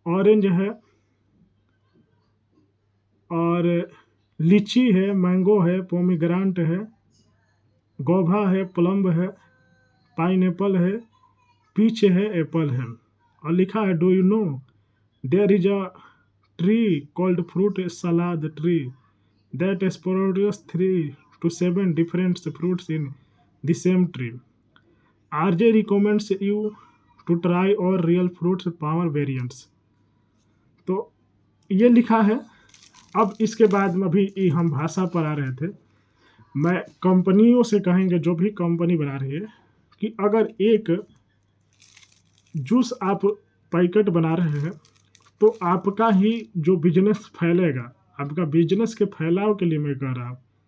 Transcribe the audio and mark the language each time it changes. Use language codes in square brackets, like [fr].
[hi] Orange है, और लीची है, मैंगो है, पोमीग्रांट है, गोभा है, प्लम है, पाइनएप्पल है, पीच है, एप्पल है। और लिखा है [en] Do you know there is a tree called fruit salad tree that produce 3 to 7 different fruits in the same tree. RJ recommends you to try all real fruits power variants. [hi] तो ये लिखा है। अब इसके बाद में अभी हम भाषा पर आ रहे थे। मैं कंपनियों से कहेंगे, जो भी कंपनी बना रही है, कि अगर एक जूस आप पैकेट बना रहे हैं तो आपका ही जो बिजनेस फैलेगा, आपका बिजनेस के फैलाव के लिए मैं कह रहा हूँ।